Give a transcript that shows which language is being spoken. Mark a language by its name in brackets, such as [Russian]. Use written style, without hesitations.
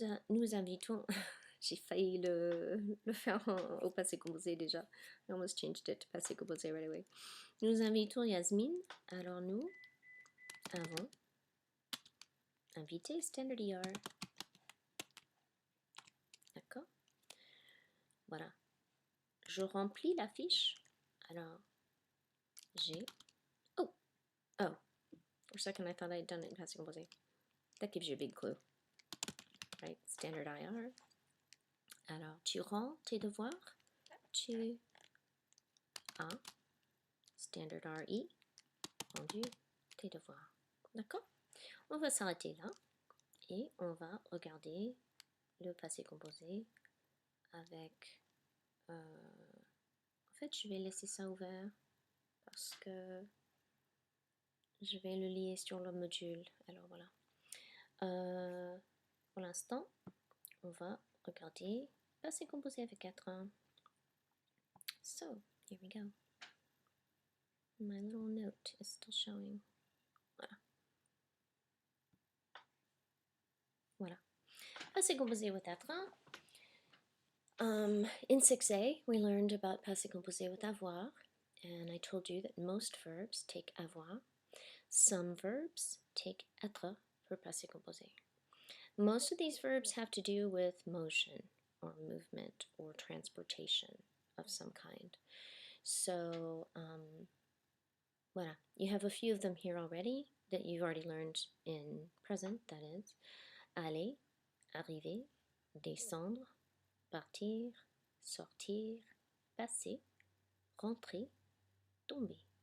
[French] Nous invitons, j'ai failli le faire au passé composé déjà. [English] I almost changed it to passé composé right away. [French] Nous invitons Yasmine. Alors nous avons invité standard ER. D'accord? Voilà. Je remplis la fiche. Alors, j'ai... Oh! Oh. [English] For a second I thought I'd done it in passé composé. That gives you a big clue. Right? Standard IR. Alors, tu rends tes devoirs. Tu as standard RE. Rendu tes devoirs. D'accord? On va s'arrêter là et on va regarder le passé composé avec... en fait, je vais laisser ça ouvert parce que je vais le lier sur le module. Alors voilà. Pour l'instant, on va regarder passé composé avec 4. So, here we go. My little note is still showing. [French] Voilà. Voilà. [English] Passé composé with être. In 6a, we learned about passé composé with avoir, and I told you that most verbs take avoir. Some verbs take être for passé composé. Most of these verbs have to do with motion or movement or transportation of some kind. So, voilà. You have a few of them here already that you've already learned in present, that is. [French] Aller, arriver, descendre, partir, sortir, passer, rentrer, tomber.